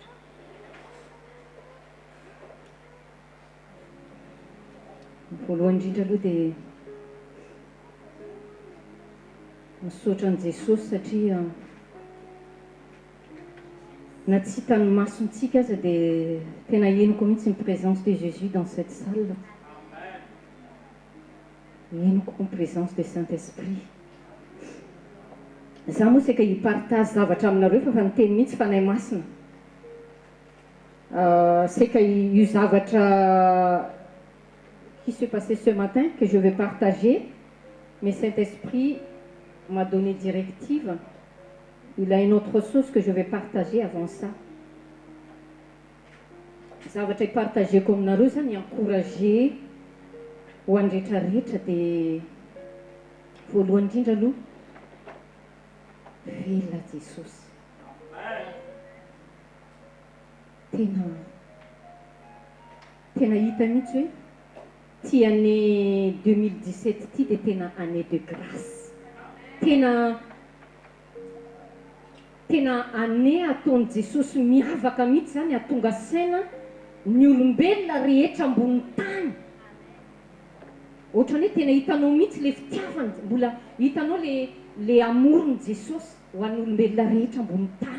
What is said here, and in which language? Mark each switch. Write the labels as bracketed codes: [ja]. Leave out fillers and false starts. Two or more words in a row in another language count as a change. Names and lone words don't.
[mg] Voalohany indrindra aloha dia misaotra an' Jesosy satria na tsy hitany masontsika aza dia tena henoko mihitsy ny [fr] présence de Jésus dans cette salle. [mg] Henoko ny [fr] présence de Saint-Esprit. [mg] Za moa seka hipartage zavatra aminareo fa niteny mihitsy fanahy masina. Seka io zavatra [fr] qui s'est passé ce matin que je vais partager, mais Saint-Esprit m'a donné directive. Il a une autre chose que je vais partager avant ça. [mg] Zavatra hipartageko aminareo zany encourager ho andretrarehetra dia voalohany indrindra aloha velona Jesosy. Tena hita mihitsy hoe ty année 2017 ty dia tena [fr] année de grâce. [mg] Tena année ataon'i Jesosy miavaka mihitsy zany ahatonga saina ny olombelona rehetra ambony tany. Ohatran'ny hoe tena hitanao mihitsy le fitiavany, mbola hitanao le amoron'i Jesosy ho an'ny olombelona rehetra ambony tany.